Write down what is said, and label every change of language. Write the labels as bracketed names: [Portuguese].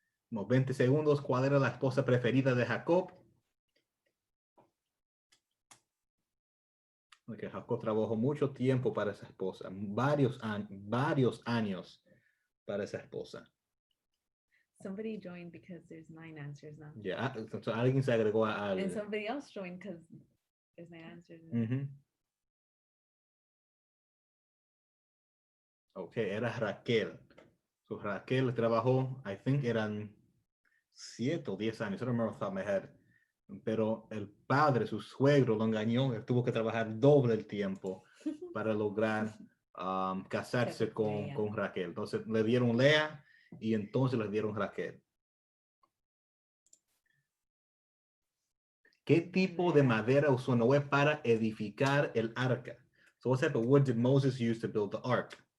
[Spanish] Unos 20 segundos. ¿Cuál era la esposa preferida de Jacob? Porque Jacob trabajó mucho tiempo para esa esposa. Varios años para esa esposa. [English] Somebody joined because there's 9 answers now. [Spanish] Ya, entonces alguien se agregó al... [English] And somebody else joined because there's 9 answers now. Ok, [Spanish] era Raquel. [English] So [Spanish] Raquel trabajó, [English] I think [Spanish] eran 7 o 10 años, [English] I don't remember off the top of my head. [Spanish] Pero el padre, su suegro, lo engañó, él tuvo que trabajar doble el tiempo para lograr casarse con Raquel. Entonces le dieron Lea y entonces le dieron Raquel. ¿Qué tipo de madera usó Noé para edificar el arca? [English] So what type of wood did Moses use to build the ark?